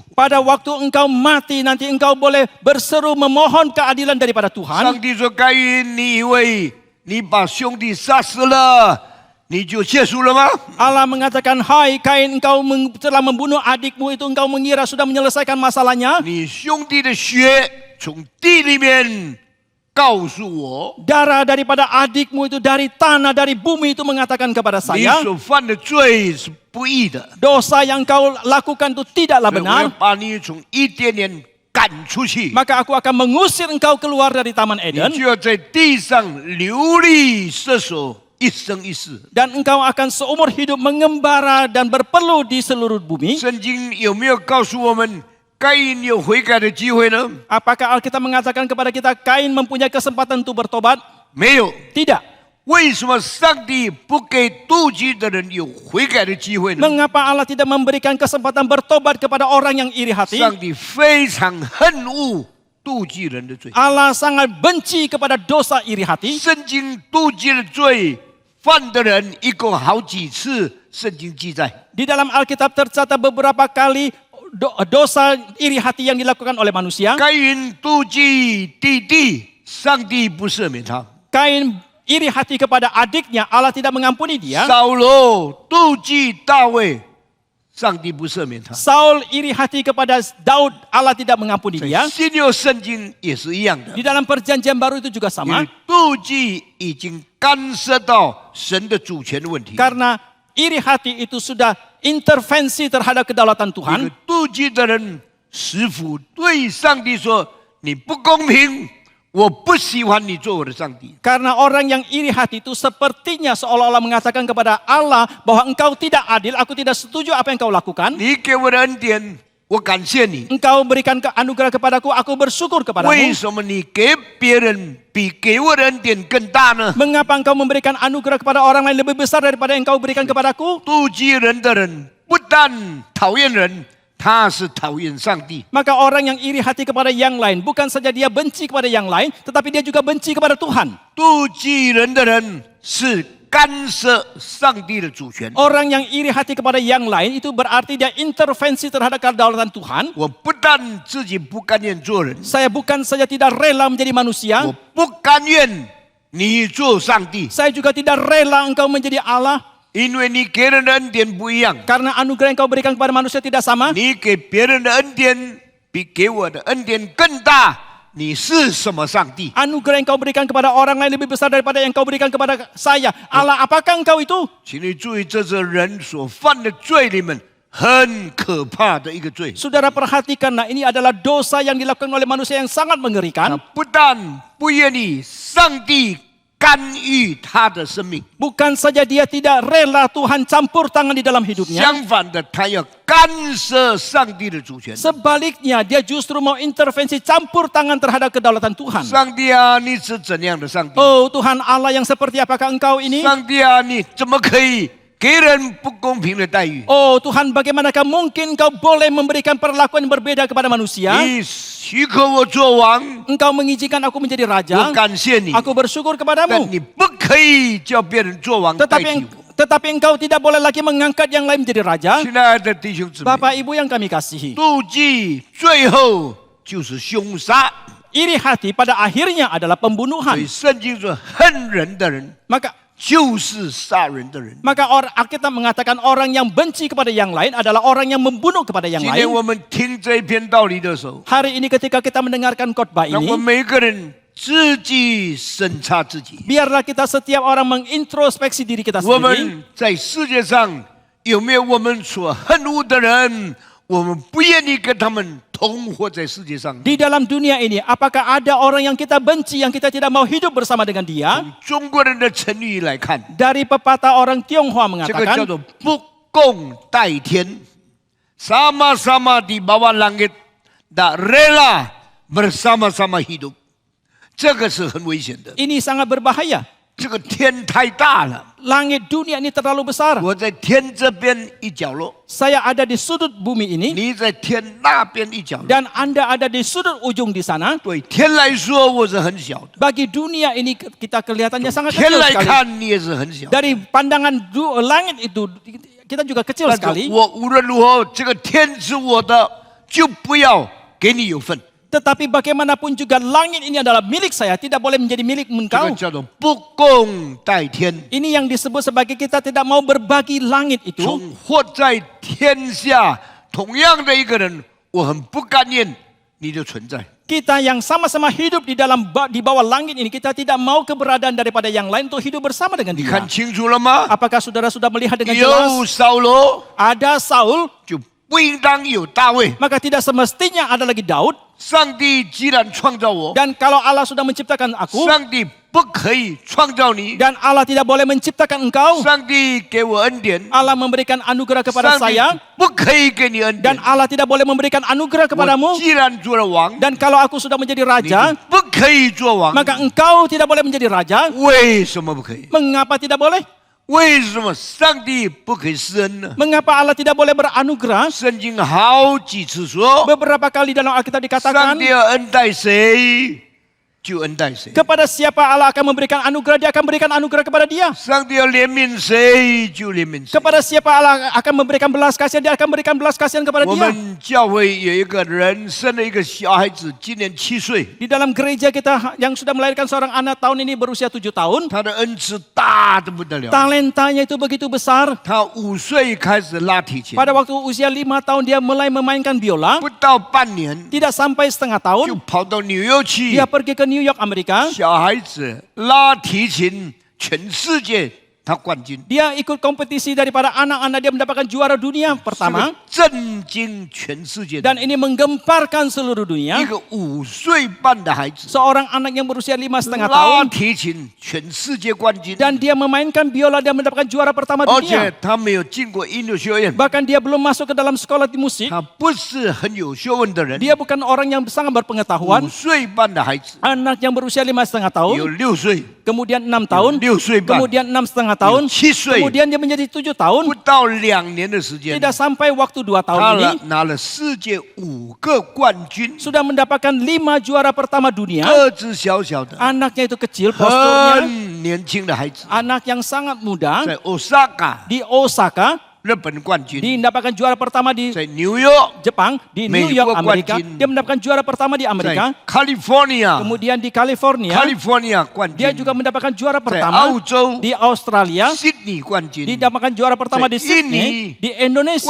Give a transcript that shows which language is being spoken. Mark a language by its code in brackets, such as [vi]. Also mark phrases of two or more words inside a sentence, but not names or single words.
[id] Pada waktu engkau mati nanti engkau boleh berseru memohon keadilan daripada [zh] 上 [id] Tuhan. [zh] 帝说：“该隐，你以为你把兄弟杀死了，你就结束了吗？ [id] Allah mengatakan, hai Kain, engkau telah membunuh adikmu itu, engkau mengira sudah menyelesaikan masalahnya. [zh] 你兄弟的血从地里面告诉我， [id] Darah daripada adikmu itu dari tanah, dari bumi itu mengatakan kepada [zh] 你 [id] saya, [zh] 所犯的罪是不义的， [id] dosa yang kau lakukan itu tidaklah [zh] 所以我要 [id] benar. [zh] 把你从伊甸园赶出去， [id] Maka aku akan mengusir engkau keluar dari Taman [zh] 你 [id] Eden. [zh] 就要在地上流离失所，一生一世。” [id] Dan engkau akan seumur hidup mengembara dan berpeluh di seluruh bumi. [zh] 圣经有没有告诉我们该隐有悔改的机会呢？ [id] Apakah Alkitab mengatakan kepada kita Kain mempunyai kesempatan untuk bertobat? [zh] 没有。 [id] Tidak. [zh] 为什么上帝不给妒忌的人有悔改的机会呢？ [id] Mengapa Allah tidak memberikan kesempatan bertobat kepada orang yang iri hati? [zh] 上帝非常恨恶妒忌人的罪。 [id] Allah sangat benci kepada dosa iri hati. [zh] 圣经妒忌的罪犯的人一共好几次，圣经记载。 [id] Di dalam Alkitab tercatat beberapa kali dosa iri hati yang dilakukan oleh manusia. [zh] 该隐妒忌弟弟，上帝不赦免他； [id] Kain iri hati kepada adiknya, Allah tidak mengampuni dia. [zh] 扫罗妒忌大卫，上帝不赦免他。 [id] Saul iri hati kepada Daud, Allah tidak mengampuni [zh] 在 [id] dia. [zh] 新约圣经也是一样的。 [id] Di dalam perjanjian baru itu juga [zh] 因 [id] sama. [zh] 为妒忌已经干涉到神的主权的问题。 [id] Karena iri hati itu sudah intervensi terhadap kedaulatan [zh] 一 [id] Tuhan. [zh] 个妒忌的人，师傅对上帝说：“你不公平，我不喜欢你做我的上帝。 [id] Karena orang yang iri hati itu sepertinya seolah-olah mengatakan kepada Allah bahwa engkau tidak adil, aku tidak setuju apa yang kau lakukan. [zh] 你给我的恩典，我感谢你。 [id] Engkau berikan anugerah kepadaku, aku bersyukur [zh] 为 [id] kepadamu. [zh] 什么你给别人比给我的恩典更大呢？ [id] Mengapa engkau memberikan anugerah kepada orang lain lebih besar daripada yang kau berikan kepadaku? [zh] 妒忌人的人不但讨厌人，他是讨厌上帝。 [id] Maka orang yang iri hati kepada yang lain, bukan saja dia benci kepada yang lain, tetapi dia juga benci kepada Tuhan. [zh] 妒忌人的人是干涉上帝的主权。 [id] Orang yang iri hati kepada yang lain itu berarti dia intervensi terhadap kedaulatan Tuhan. [zh] 我不但自己不甘愿做人， [id] Saya bukan saja tidak rela menjadi manusia, [zh] 我不甘愿你做上帝， [id] saya juga tidak rela engkau menjadi Allah. [zh] 因为你给人的恩典不一样， [id] Karena anugerah yang kau berikan kepada manusia tidak sama. [zh] 你给别人的恩典比给我的恩典更大。你是什么上帝？ [id] Anugerah yang kau berikan kepada orang lain lebih besar daripada yang kau berikan kepada saya. Allah, apakah engkau itu? [zh] 请你注意，这是人所犯的罪里面很可怕的一个罪。 [id] Saudara perhatikanlah, ini adalah dosa yang dilakukan oleh manusia yang sangat [zh] 他 [id] mengerikan. [zh] 不但不愿意上帝干预他的生命， [id] Bukan saja dia tidak rela Tuhan campur tangan di dalam hidupnya. [zh] 相反的，他要干涉上帝的主权。 [id] Sebaliknya, dia justru mau intervensi campur tangan terhadap kedaulatan Tuhan. [zh] 上帝啊，你是怎样的上帝？ [id] Oh Tuhan Allah yang seperti apakah engkau ini? [zh] 上帝啊，你怎么可以给人不公平的待遇？ [id] Oh Tuhan, bagaimanakah mungkin engkau boleh memberikan perlakuan yang berbeda kepada manusia? [zh] 你许可我做王， [id] Engkau mengizinkan aku menjadi [zh] 我 [id] raja. [zh] 感谢你， [id] Aku bersyukur [zh] 但 [id] kepadamu. [zh] 你不可以叫别人做王代 [id] Tetapi [zh] 替我。 [id] tetapi engkau tidak boleh lagi mengangkat yang lain menjadi raja. [zh] 亲爱的弟兄姊妹， [id] Bapak Ibu yang kami kasihi, [zh] 妒忌最后就是凶杀。 [id] iri hati pada akhirnya adalah [zh] 所以 [id] pembunuhan. [zh] 圣经说，恨人的人 就是杀人的人。 [id] Maka Alkitab mengatakan orang yang benci kepada yang lain adalah orang yang membunuh kepada yang [zh] 今天 [id] lain. [zh] 我们听这一篇道理的时候， [id] Hari ini ketika kita mendengarkan khotbah [zh] 让我 [id] ini, [zh] 们每个人自己审查自己。 [id] biarlah kita setiap orang mengintrospeksi diri kita [zh] 我 [id] sendiri. [zh] 们在世界上有没有我们所恨恶的人？我们不愿意跟他们同活在世界上。 [id] Di dalam dunia ini, apakah ada orang yang kita benci, yang kita tidak mau hidup bersama dengan dia? [zh] 从中国人的成语来看， [id] Dari pepatah orang Tionghoa [zh] 这个叫 [id] mengatakan, [zh] 做不共戴天。 [id] Sama-sama di bawah langit, tak rela bersama-sama hidup. [zh] 这个是很危险的。 [id] ini sangat berbahaya. [zh] 这个天太大了， [id] Langit dunia ini terlalu besar. [zh] 我在天这边一角落， [id] Saya ada di sudut bumi ini [zh] 你在天那边一角落。 [id] dan Anda ada di sudut ujung di sana. [zh] 对天来说，我是很小的； [id] Bagi dunia ini kita kelihatannya sangat [zh] 天 [id] kecil [zh] 来 [id] sekali. [zh] 看，你也是很小。 [id] Dari pandangan langit itu kita juga kecil [zh] 但是 [id] sekali. [zh] 我无论如何，这个天是我的，就不要给你有份。 [id] Tetapi bagaimanapun juga langit ini adalah milik saya, tidak boleh menjadi milik [zh] 这 [id] engkau. [zh] 个叫做不共戴天。 [id] Ini yang disebut sebagai kita tidak mau berbagi langit itu. [zh] 从活在天下同样的一个人，我很不甘愿你的存在。 [id] Kita yang sama-sama hidup di bawah langit ini, kita tidak mau keberadaan daripada yang lain untuk hidup bersama dengan [zh] 你 [id] dia. [zh] 看清楚了吗？ [id] Apakah saudara sudah melihat dengan [zh] 有 [id] jelas? [zh] 扫罗， [id] Ada Saul, [zh] 就不应当有大卫。 [id] maka tidak semestinya ada lagi Daud. [zh] 上帝既然创造我， [id] Dan kalau Allah sudah menciptakan aku, [zh] 上帝不可以创造你。 [id] dan Allah tidak boleh menciptakan engkau, [zh] 上帝给我恩典， [id] Allah memberikan anugerah kepada [zh] 上帝 [id] saya, [zh] 不可以给你恩 [id] dan [zh] 典。 [id] Allah tidak boleh memberikan anugerah [zh] 我 [id] kepadamu. [zh] 既然做了王， [id] Dan kalau aku sudah menjadi [zh] 你 [id] raja, [zh] 就不可以做王。 [id] maka engkau tidak boleh menjadi raja. [zh] 为什么不可以？ [id] Mengapa tidak boleh? [zh] 为什么上帝不可以施恩呢？ [id] Mengapa Allah tidak boleh beranugerah? [zh] 圣经好几次说， [id] Beberapa kali dalam Alkitab [zh] 上 [id] dikatakan, [zh] 帝要恩待谁就恩待谁， [id] kepada siapa Allah akan memberikan anugerah, dia akan berikan anugerah kepada dia. [zh] 上帝要怜悯谁就怜悯谁。 [id] Kepada siapa Allah akan memberikan belas kasihan, dia akan berikan belas kasihan kepada [zh] 我 [id] dia. [zh] 们教会有一个人生了一个小孩子，今年7岁， [id] Di dalam gereja kita yang sudah melahirkan seorang anak tahun ini berusia 7 tahun, [zh] 他的恩赐大得不得了。 [id] talentanya itu begitu besar. [zh] 他5岁开始拉提琴， [id] Pada waktu usia 5 tahun dia mulai memainkan biola. [zh] 不到半年 [id] Tidak sampai setengah [zh] 就 [id] tahun, [zh] 跑到纽约去。 [id] dia pergi ke New York, Amerika. [zh] 小孩子拉提琴，全世界他冠军， [id] Dia ikut kompetisi daripada anak-anak, dia mendapatkan juara dunia [zh] 这 [id] pertama. [zh] 个震惊全世界的 [id] Dan ini menggemparkan seluruh dunia. [zh] 一个5岁半的孩子 [id] Seorang anak yang berusia 5,5 [zh] 拉 [id] tahun. [zh] 提琴，全世界冠军， [id] Dan dia memainkan biola, dia mendapatkan juara pertama [zh] 而且 [id] dunia. [zh] 他没有进过音乐学院， [id] Bahkan dia belum masuk ke dalam sekolah di musik. [zh] 他不是很有学问的人。 [id] Dia bukan orang yang sangat 5 berpengetahuan. [zh] 岁半的孩子 [id] Anak yang berusia 5,5 tahun, [zh] 有6岁， [id] kemudian 6 tahun, [zh] 6 岁半， [id] kemudian 6,5 tahun, [zh] 有7岁， [id] kemudian dia menjadi 7 tahun. [zh] 不到2年的时间， [id] Tidak sampai waktu 2 tahun [zh] 他 [id] ini, [zh] 拿了世界5个冠军， [id] sudah mendapatkan 5 juara pertama dunia. [zh] 个子小小的， [id] Anaknya itu kecil posturnya, [zh] 很年轻的孩子， [id] anak yang sangat muda. [zh] 在 Osaka [id] Di Osaka, [zh] 日本冠军， [id] dia mendapatkan juara pertama di [zh] 在纽约， [id] Jepang, di New York, Amerika. Dia mendapatkan juara pertama di [zh] 在 [id] Amerika. California， Kemudian di California, [zh] California 冠 [id] dia [zh] 军， [id] juga mendapatkan juara [zh] 在 [id] pertama. [zh] 澳洲 [id] Di Australia, [zh] Sydney 冠军， [id] didapatkan juara pertama di Saya Sydney. ini Di Indonesia,